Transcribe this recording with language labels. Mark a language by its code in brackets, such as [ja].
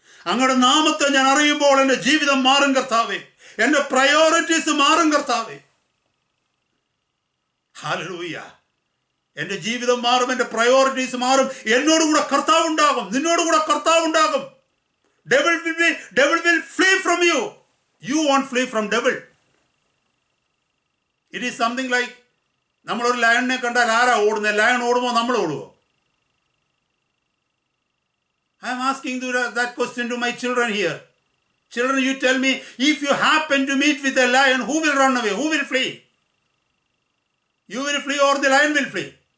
[ml] അങ്ങയുടെ നാമത്തെ ഞാൻ അറിയുമ്പോൾ എൻ്റെ ജീവിതം മാറും കർത്താവേ. എൻ്റെ പ്രയോറിറ്റീസ് മാറും കർത്താവേ. ഹല്ലേലൂയ. എൻ്റെ ജീവിതം മാറും, എൻ്റെ പ്രയോറിറ്റീസ് മാറും. എന്നോടുകൂടെ കർത്താവ് ഉണ്ടാകും, നിന്നോടുകൂടെ കർത്താവ് ഉണ്ടാകും. [en] Devil will flee from you. You won't flee from devil. It is something like, [ml] നമ്മളൊരു ലയണിനെ കണ്ടാൽ ആരാ ഓടുന്നത്? ലയൺ ഓടുമോ, നമ്മൾ ഓടുമോ? [en] I am asking that question to my children here. Children, you tell me, if you happen to meet with a lion, who will run away? Who will flee? You will flee or the lion will flee?